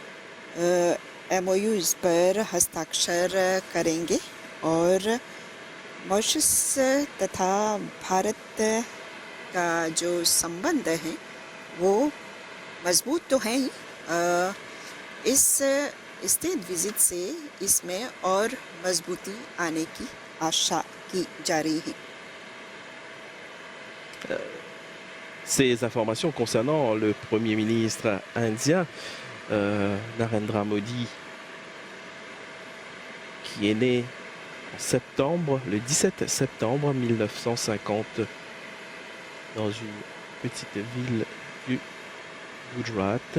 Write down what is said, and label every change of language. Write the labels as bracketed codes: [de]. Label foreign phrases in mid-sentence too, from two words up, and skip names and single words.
[hi] MOUs पर हस्ताक्षर करेंगे और मॉरिशस तथा भारत का जो संबंध है वो मजबूत तो है ही, इस [en] state visit [hi] से इसमें और मजबूती आने की आशा की जा रही है। [fr] Ces informations concernant le Premier ministre indien, Narendra Modi, qui est né en septembre, le 17 septembre 1950, dans une petite ville du Gujarat.